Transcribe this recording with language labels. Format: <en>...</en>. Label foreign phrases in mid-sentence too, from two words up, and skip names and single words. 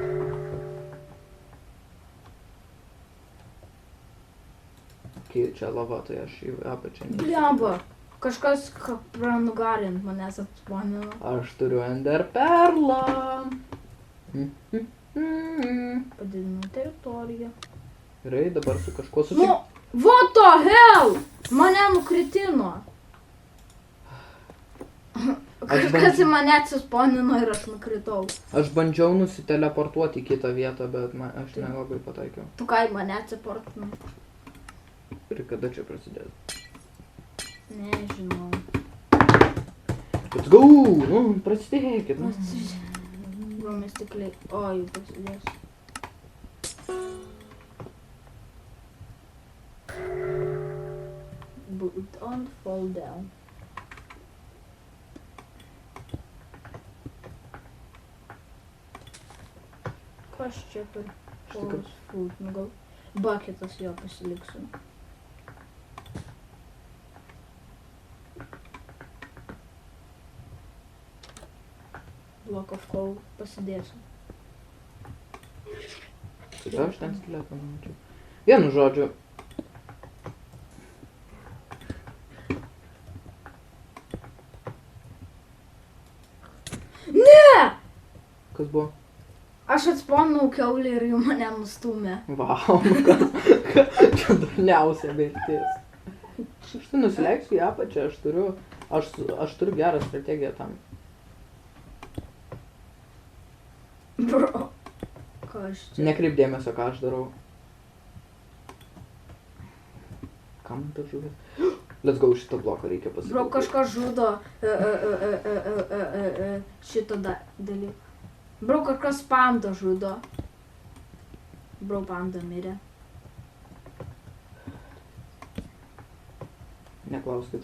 <lt>Kai čia lava, tai aš į apačią neįsiu. Blemba! Kažkas pranugarint manęs atspanino. Aš turiu ender perlą. Padidinau teritoriją. Gerai, dabar su kažkuo Nu, sutik.</lt> <en>what the hell?</en> <lt>Mane nukritino. Kažkas į mane atsisponino ir aš nukritau. Aš bandžiau nusiteleportuoti į kitą vietą, bet aš nelabai pataikiau. Tu ką į mane atsiportinai? Ir kada čia prasidės? Nežinau.</lt> <en>Let's go!</en> <lt>Nu, prasidėkit. Nu. Bromis tikliai. O, jau prasidės.</lt> <en>But don't fall down.</en> <lt>Kas čia per poros food? Nu gal bucketas jo pasiliksiu.</lt> <en>Block of coal</en> <lt>pasidėsiu. Tai aš ten skeletą nemačiau. Vienu žodžiu. Ne! Kas buvo? Aš atspaunau kiaulį ir jau mane nustūmė. Vau, čia durniausia mirtis. Aš tai nusileisiu į apačią, aš turiu gerą strategiją tam. Bro. Ką aš čia? Nekreip dėmesio, ką aš darau. Kam ta žuvis?</lt> <en>Let's go,</en> <lt>šitą bloką reikia pasakyti. Bro, kažkas žudo šitą dalyką. Bro, kažkas panda žudo. Bro, panda mirė. Neklauskit.</lt>